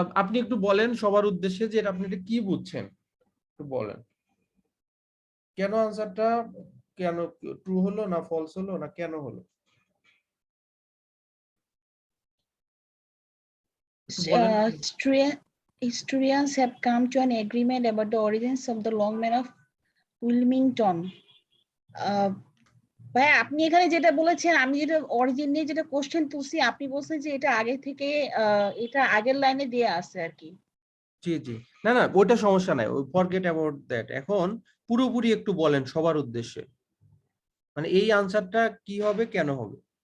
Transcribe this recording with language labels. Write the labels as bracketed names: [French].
[Bangla] আপনি একটু বলেন সবার উদ্দেশ্যে যে আপনি এটা কি বুঝছেন, একটু বলেন কেন আনসারটা, কেন ট্রু হলো না ফলস হলো না কেন হলো, একটু বলেন। [English] Historians have come to an agreement about the origins of the longman of Wilmington. [Bangla] ভাই আপনি এখানে যেটা বলেছেন, আমি যেটা অরিজিন নিয়ে যেটা কোশ্চেন তুলছি, আপনি বলছেন যে এটা আগে থেকে এটা আগের লাইনে দেয়া আছে আর কি। জি জি, না না ওইটা সমস্যা নাই, ওই [English] forget about that, [Bangla] এখন পুরোপুরি একটু বলেন সবার উদ্দেশ্যে, মানে এই আনসারটা কি হবে কেন হবে।